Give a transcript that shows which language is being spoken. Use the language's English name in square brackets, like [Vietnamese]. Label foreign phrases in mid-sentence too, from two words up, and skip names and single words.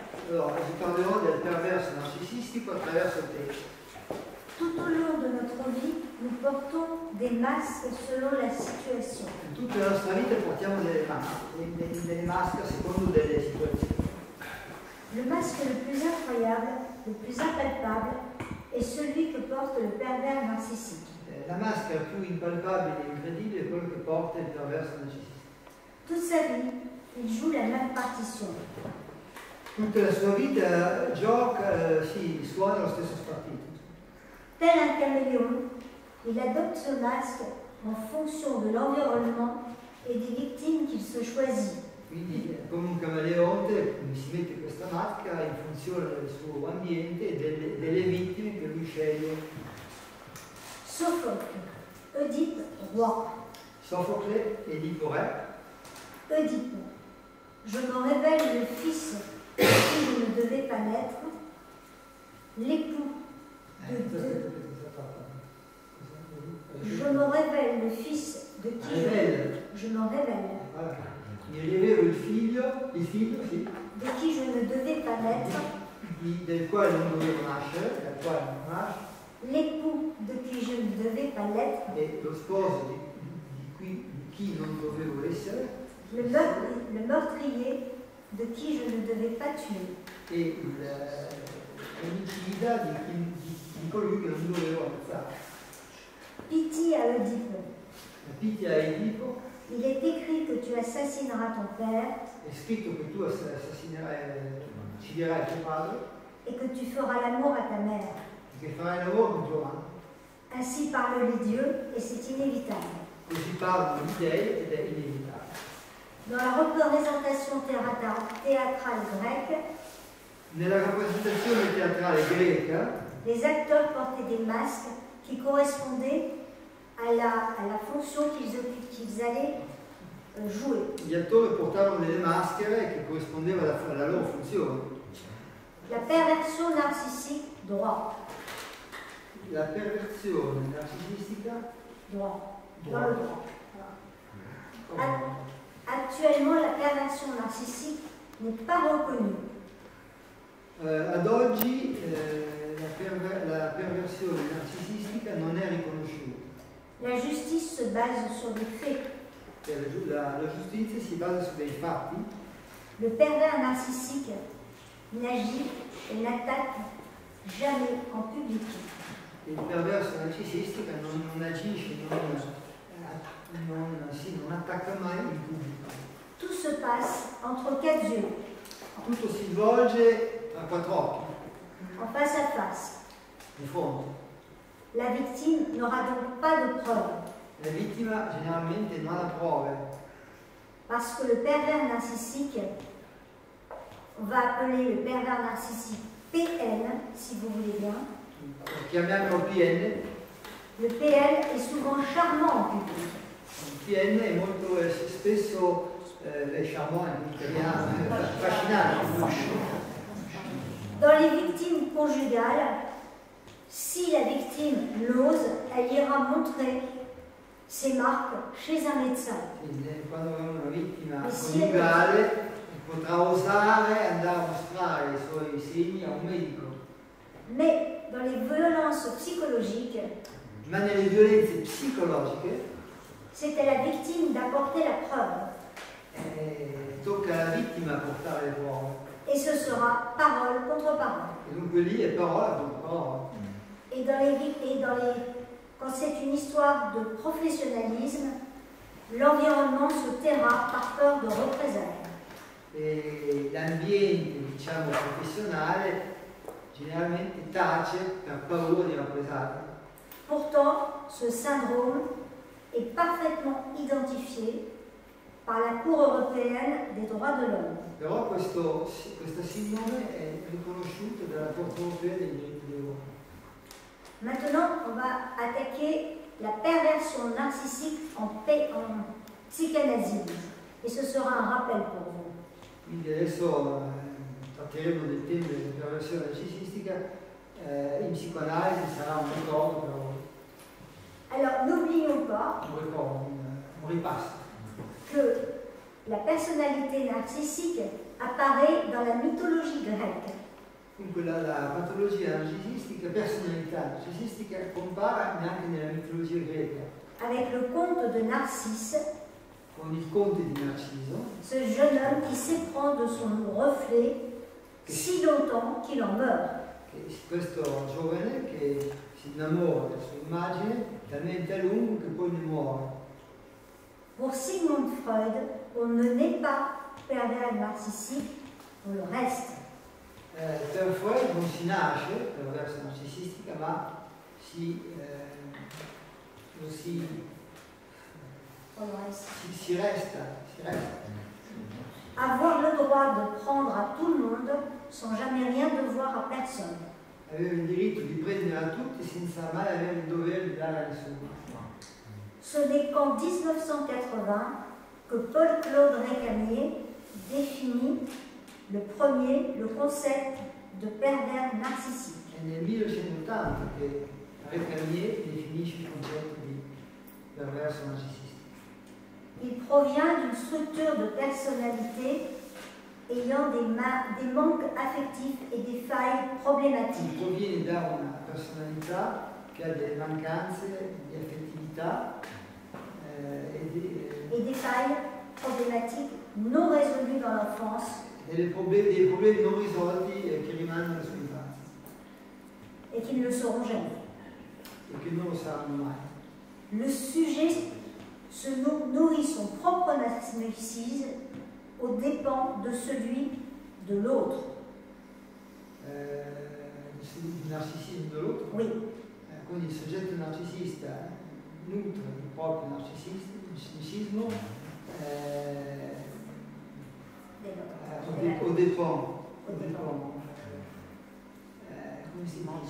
[Italian] Allora, vi parlerò del perverso narcisistico attraverso il testo. [French] Tout au long de notre vie, nous portons des masques selon la situation. [Italian] In tutta la nostra vita portiamo delle maschere secondo delle situazioni. [French] Le masque le plus incroyable, le plus impalpable, est celui que porte le pervers narcissique. [Italian] La maschera più impalpabile e incredibile è quello che porta il perverso narcisista. [French] Toute sa vie, il joue la même partition. [Italian] Tutta la sua vita gioca, suona lo stesso spartito. [French] Tel un caméléon, il adopte ce masque en fonction de l'environnement et des victimes qu'il se choisit. [Italian] Quindi come un camaleonte si mette questa maschera in funzione del suo ambiente e delle vittime che lui sceglie. [French] Sophocle, Oedipe, roi. [Italian] Sofocle, Edipo re. [French] Oedipe, je me révèle le fils de qui je ne devais pas naître, l'époux de je me révèle le fils de qui je me révèle. Voilà. [Italian] Mi rivelo il figlio, sì. [French] De qui je ne devais pas naître. [Italian] Del quale non dovevo nascere, dal quale non nasce. [French] L'époux de qui je ne devais pas l'être. [Italian] E lo sposo di chi non dovevo essere. [French] Le meurtrier de qui je ne devais pas tuer. [Italian] E l'omicida di colui che non dovevo ammazzare. [French] Pitié à Oedipe. [Italian] Pitié a Edipo. [French] Il est écrit que tu assassineras ton père. [Italian] È scritto che tu ucciderai tuo padre. [French] Et que tu feras l'amour à ta mère. [Italian] Che farai l'amore con tua madre. [French] Ainsi parlent les dieux et c'est inévitable. [Italian] Così parlano gli dei ed è inevitabile. [French] Dans la représentation théâtrale grecque, [Italian] nella rappresentazione teatrale greca, [French] les acteurs portaient des masques qui correspondaient à la fonction qu'ils allaient jouer. [Italian] Gli attori portavano delle maschere che corrispondevano alla loro funzione. [French] La perversion narcissique, droit. [Italian] La perversione narcisistica, [French] droit. Dans le droit. Actuellement, la perversion narcissique n'est pas reconnue. [Italian] Ad oggi la perversione narcisistica non è riconosciuta. [French] La justice se base sur des faits. [Italian] La giustizia si basa su dei fatti. [French] Le pervers narcissique n'agit et n'attaque jamais en public. [Italian] Il perverso narcisista non agisce, non attacca mai in pubblico. [French] Tout se passe entre quatre yeux. [Italian] Tutto si svolge tra quattro occhi. [French] En face à face. [Italian] Di fronte. [French] La victime n'aura donc pas de preuves. [Italian] La vittima generalmente non ha prove. [French] Parce que le pervers narcissique, on va appeler le pervers narcissique PN, si vous voulez bien. [Italian] Chiamiamolo PN. [French] Le PN est souvent charmant en public. [Italian] Il PN è molto spesso charmant in italiano, affascinante. [French] Dans les victimes conjugales, si la victime l'ose, elle ira montrer ses marques chez un médecin. [Italian] Quando è una vittima coniugale potrà osare andare a mostrare i suoi segni a un medico. [French] Mais dans les violences psychologiques, [Italian] ma nelle violenze psicologiche, [French] c'est à la victime d'apporter la preuve. [Italian] Tocca alla vittima portare le prove. [French] Et ce sera parole contre parole. [Italian] E dunque lì è parola contro parola. [French] Quand c'est une histoire de professionnalisme, l'environnement se taira par peur de représailles. [Italian] E l'ambiente, diciamo, professionale generalmente tace per paura di rappresaglie. [French] Pourtant, ce syndrome est parfaitement identifié par la Cour européenne des droits de l'homme. [Italian] Però questa sindrome è riconosciuta dalla Corte europea dei diritti dell'uomo. [French] Maintenant, on va attaquer la perversion narcissique en psychanalyse. Et ce sera un rappel pour vous. [Italian] Quindi adesso tratteremo del tema della perversione narcisistica. In psicoanalisi sarà un ricordo per voi. [French] Alors, n'oublions pas [Italian] un ripasso. [French] Que La personnalité narcissique apparaît dans la mythologie grecque. [Italian] Dunque la patologia narcisistica, personalità narcisistica compare anche nella mitologia greca. [French] Avec le conte de Narcisse, [Italian] Con il conte di Narciso, [French] ce jeune homme qui s'éprend de son reflet si longtemps qu'il en meurt. [Italian] questo giovane che si innamora della sua immagine talmente a lungo che poi ne muore. [French] Pour Sigmund Freud, on ne naît pas pervers narcissique, on le reste. [Italian] Per Freud non si nasce perverso narcisistica, ma [French] On le reste. [Italian] si resta. [French] Avoir le droit de prendre à tout le monde sans jamais rien devoir à personne. [Italian] Avere il diritto di prendere a tutti senza mai avere il dovere di dare a nessuno. [French] Ce n'est qu'en 1980 que Paul-Claude Récamier définit le concept de pervers narcissique. [Italian] È nel 1980 che Récamier definisce il concetto di perverso narcisista. [French] Il provient d'une structure de personnalité ayant des manques affectifs et des failles problématiques. [Italian] Proviene da una personalità che ha delle mancanze di affettività [French] Et des failles problématiques non résolues dans l'enfance [Italian] dei problemi non risolti che rimangono alla sua infanzia [French] et qui ne le seront jamais. [Italian] e che non lo saranno mai. [French] Le sujet se nourrit son propre narcissisme aux dépens de celui de l'autre. [Italian] Il narcisismo dell'altro. [French] Oui. [Italian] Quindi il soggetto narcisista nutre il proprio narcisismo [French] au dépens. [Italian] Come si dice?